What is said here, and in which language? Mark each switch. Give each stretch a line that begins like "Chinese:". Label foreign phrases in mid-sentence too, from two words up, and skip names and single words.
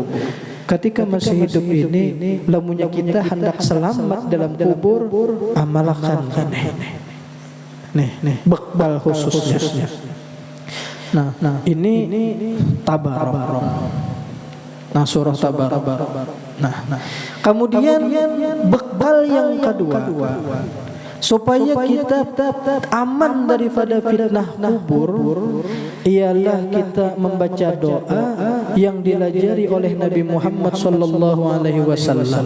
Indonesian: Ketika masih hidup ini, lamunya kita hendak selamat dalam kubur, amalkan nih bekal khususnya. Nah, ini Tabarak. Nah, surah Tabarak. Nah, kemudian bekal yang kedua, supaya kita aman daripada fitnah kubur, ialah kita membaca doa yang dilajari oleh Nabi Muhammad
Arabic: صلى الله عليه وسلم.